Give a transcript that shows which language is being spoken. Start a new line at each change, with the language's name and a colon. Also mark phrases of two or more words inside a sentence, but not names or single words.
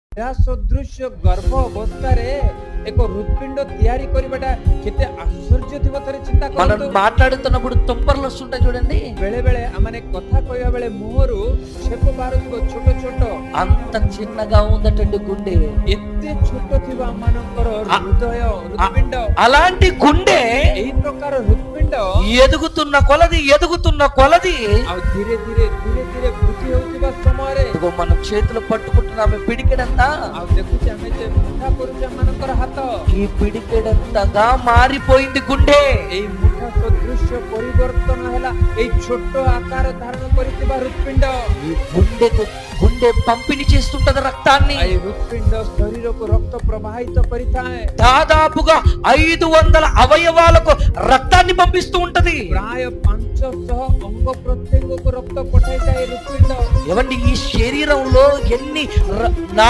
Odia: ସଦୃଶ୍ୟ ଗର୍ଭ ଅବସ୍ଥାରେ ଏକ ହୃତ୍ପିଣ୍ଡ ତିଆରି କରିବାଟା କେତେ ଆଶ୍ଚର୍ଯ୍ୟ ଥିବ ଥରେ ଚିନ୍ତା
Telugu: మనం
Odia: କରନ୍ତୁ।
Telugu: మాట్లాడుతున్నప్పుడు తుంపర్లు వస్తుంటాయి చూడండి,
Odia: ବେଳେ ବେଳେ ଆମେ କଥା କହିବା ବେଳେ ମୁହଁରୁ ଛେପ ବାହାରୁଥିବ ଛୋଟ ଛୋଟ,
Telugu: అంత చిన్నగా ఉందటండి గుండె.
Odia: ଏତେ ଛୋଟ ଥିବ ଆମମାନଙ୍କର ହୃଦୟ ହୃତ୍ପିଣ୍ଡ।
Telugu: అలాంటి గుండె
Odia: ଏହି ପ୍ରକାର ହୃତ୍ପିଣ୍ଡ
Telugu: ఎదుగుతున్న కొలది
Odia: ଆଉ ଧୀରେ ଧୀରେ ବୃଦ୍ଧି ହେଉଥିବା ସମୟରେ
Telugu: ఇదిగో మనం చేతులు పట్టుకుంటున్నామే పిడికెడంతా,
Odia: ଆଉ ଦେଖୁଛେ ଆମେ ଯେ ମୁଠା କରୁଛେ ଆମମାନଙ୍କର ହାତ,
Telugu: ఈ పిడికెడంతగా మారిపోయింది గుండె.
Odia: ଏଇ ମୁଠା ସଦୃଶ୍ୟ ପରିବର୍ତ୍ତନ ହେଲା ଏଇ ଛୋଟ ଆକାର ଧାରଣ କରିଥିବା ହୃତ୍ପିଣ୍ଡ।
Telugu: ఈ గుండె పంపిణీ చేస్తుంటది రక్తాన్ని.
Odia: ଏଇ ହୃତ୍ପିଣ୍ଡ ଶରୀରକୁ ରକ୍ତ ପ୍ରବାହିତ କରିଥାଏ।
Telugu: దాదాపుగా 500 అవయవాలకు రక్తాన్ని పంపిస్తూ ఉంటది.
Odia: ପ୍ରାୟ 500 ଅଙ୍ଗ ପ୍ରତ୍ୟଙ୍ଗକୁ ରକ୍ତ ପଠାଇଥାଏ ହୃତ୍ପିଣ୍ଡ।
Telugu: ఏమండి, ఈ శరీరంలో ఎన్ని